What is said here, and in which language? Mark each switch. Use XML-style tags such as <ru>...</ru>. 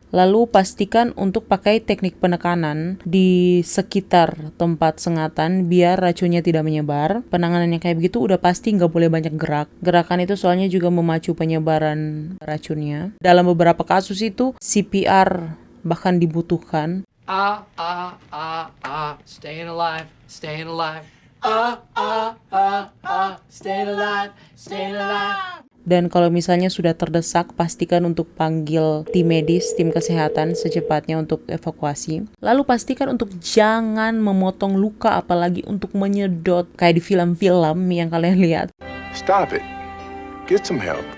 <id>Lalu pastikan untuk pakai teknik penekanan di sekitar tempat sengatan biar racunnya tidak menyebar. Penanganannya kayak begitu udah pasti nggak boleh banyak gerak. Gerakan itu soalnya juga memacu penyebaran racunnya. Dalam beberapa kasus itu CPR bahkan dibutuhkan.</id> <en>Staying alive, staying alive. Staying alive, staying alive.</en> <id>Dan kalau misalnya sudah terdesak, pastikan untuk panggil tim medis, tim kesehatan secepatnya untuk evakuasi. Lalu pastikan untuk jangan memotong luka, apalagi untuk menyedot kayak di film-film yang kalian lihat.</id> <en>Stop it. Get some help.</en>